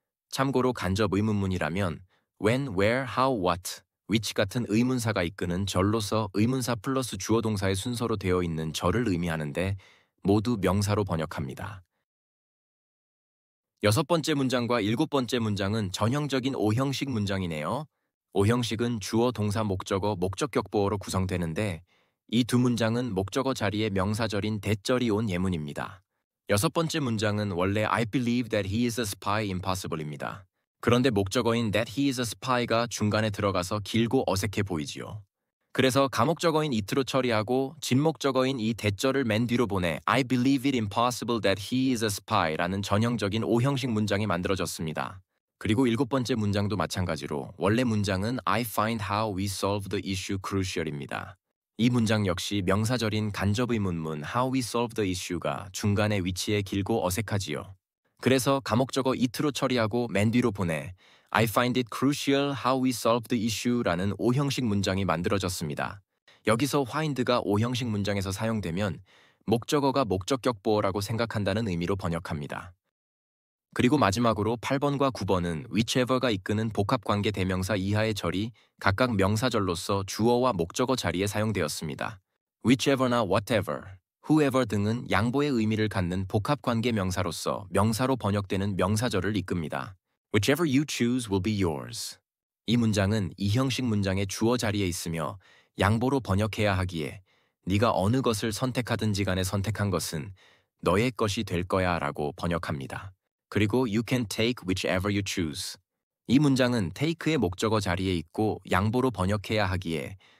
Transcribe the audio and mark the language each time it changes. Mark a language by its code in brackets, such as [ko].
[ko] 참고로 간접 의문문이라면 when, where, how, what, which 같은 의문사가 이끄는 절로서 의문사 플러스 주어 동사의 순서로 되어 있는 절을 의미하는데 모두 명사로 번역합니다. 여섯 번째 문장과 일곱 번째 문장은 전형적인 5형식 문장이네요. 5형식은 주어, 동사, 목적어, 목적격보어로 구성되는데 이 두 문장은 목적어 자리에 명사절인 대절이 온 예문입니다. 여섯 번째 문장은 원래 [en] I believe that he is a spy impossible입니다. [ko] 그런데 목적어인 [en] that he is a spy [ko] 가 중간에 들어가서 길고 어색해 보이지요. 그래서 가목적어인 it로 처리하고 진목적어인 이 대절을 맨 뒤로 보내 [en] I believe it impossible that he is a spy [ko] 라는 전형적인 5형식 문장이 만들어졌습니다. 그리고 일곱 번째 문장도 마찬가지로 원래 문장은 [en] I find how we solve the issue crucial [ko] 입니다. 이 문장 역시 명사절인 간접의문문 [en] how we solve the issue [ko] 가 중간에 위치해 길고 어색하지요. 그래서 가목적어 it로 처리하고 맨 뒤로 보내 [en] I find it crucial how we solve the issue [ko] 라는 5형식 문장이 만들어졌습니다. 여기서 find가 5형식 문장에서 사용되면 목적어가 목적격보어라고 생각한다는 의미로 번역합니다. 그리고 마지막으로 8번과 9번은 whichever가 이끄는 복합관계 대명사 이하의 절이 각각 명사절로서 주어와 목적어 자리에 사용되었습니다. whichever나 whatever, whoever 등은 양보의 의미를 갖는 복합관계 명사로서 명사로 번역되는 명사절을 이끕니다. [en] Whichever you choose will be yours. [ko] 이 문장은 2형식 문장의 주어 자리에 있으며 양보로 번역해야 하기에 네가 어느 것을 선택하든지 간에 선택한 것은 너의 것이 될 거야 라고 번역합니다. 그리고 [en] you can take whichever you choose. [ko] 이 문장은 take의 목적어 자리에 있고 양보로 번역해야 하기에